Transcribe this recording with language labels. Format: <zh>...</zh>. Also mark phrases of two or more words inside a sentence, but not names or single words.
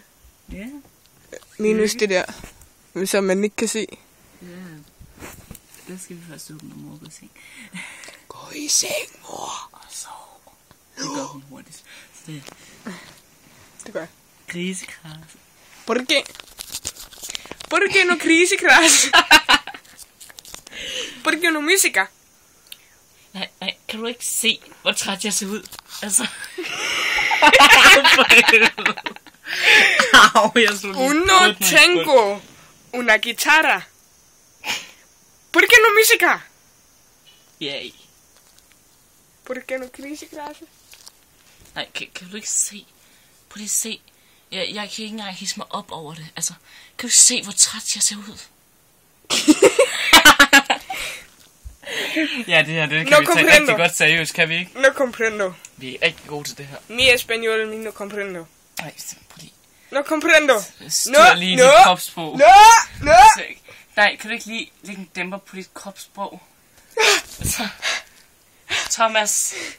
<da>Ja. Minus det der, som man ikke kan se. Ja. Der skal vi først åbne mor på seng. Gå i seng, mor. Og sov. Det gør hun hurtigt. Så det Det gør jeg. grisekras.</da> <es>Porque no crisis. Porque no musica.</es> <da>Nej, kan du ikke se, hvor træt jeg ser ud? Altså. Au, jeg slog lige</da> <es>Uno</es> <da>hovedet ned i gulvet.</da> <es>tengo una guitarra. Porque no musica. Yay. Porque no crisis.</es> <da>Nej, kan du ikke se? Prøv lige at se. Jeg kan ikke engang hisse mig op over det. Altså, kan du se, hvor træt jeg ser ud? Ja, det her, det kan</da> <es>No</es> <da>vi tage</da> <es>comprendo.</es> <da>rigtig godt seriøst, kan vi ikke?</da> <es>No comprendo.</es> <da>Vi er rigtig gode til det her.</da> <es>Mi español no comprendo.</es> <da>Nej, prøv lige.</da> <es>No comprendo.</es> <da>Styr lige dit kropssprog.</da> <es>No.</es> <da>Nej, kan du ikke lige lægge en dæmper på dit kropssprog? Altså, Thomas.</da>